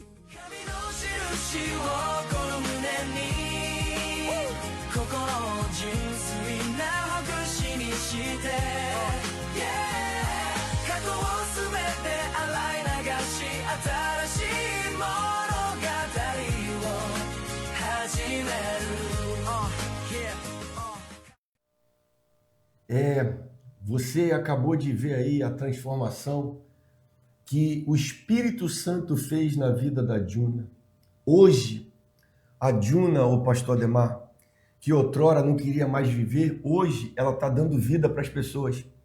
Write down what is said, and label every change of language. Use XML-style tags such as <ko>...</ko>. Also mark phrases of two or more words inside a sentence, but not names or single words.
<ja>神の印をこの胸に、心を純粋なほぐしにして、過去を全て洗い流し、新しい物語を始める。</ja> <pt>Você acabou de ver aí a transformação que o Espírito Santo fez na vida da Juna. Hoje, a Juna, o pastor Ademar, que outrora não queria mais viver, hoje ela está dando vida para as pessoas.</pt>